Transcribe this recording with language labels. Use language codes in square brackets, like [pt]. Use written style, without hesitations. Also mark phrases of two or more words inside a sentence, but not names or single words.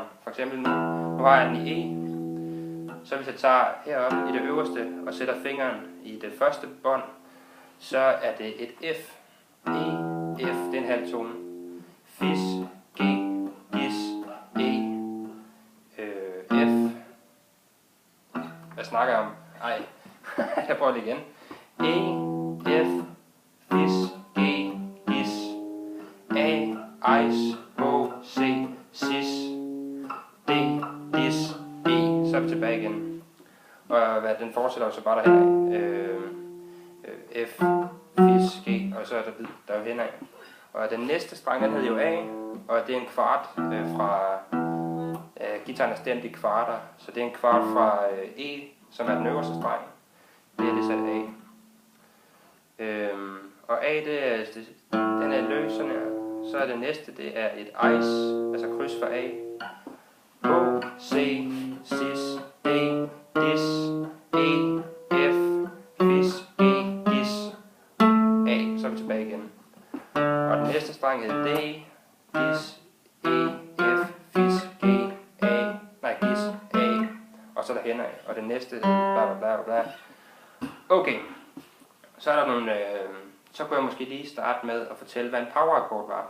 [da] For eksempel nu har jeg den i E, så hvis jeg tager herop i det øverste og sætter fingeren i det første bånd, så er det et F. E, F, det er en halv tone. Fis, G, Gis, E, F. Hvad snakker jeg om? Ej, jeg prøver det igen. E, F, Fis, G, Gis, A, Ejs, H, C, Sis, D, Dis, E. Så er vi tilbage igen. Og den fortsætter jo så bare derhenad. F, Fis, G, og så er der jo henad. Og den næste streng, den hedder jo A, og det er en kvart fra guitaren er stemt i kvarter, så det er en kvart fra E, som er den øverste streng. Det er det sat A. Og A, den er løs sådan her. Så er det næste, det er et ejs, altså kryds for A. H, C, Sis, D, Dis, E, F, Fis, G, Gis, A. Så er vi tilbage igen. Og den næste streng hedder D, Dis, E, F, Fis, G, Gis, A. Og så er der henad. Og den næste, bla bla bla bla. Okay. Så er der nogle, så kunne jeg måske lige starte med at fortælle, hvad en power-akkord var.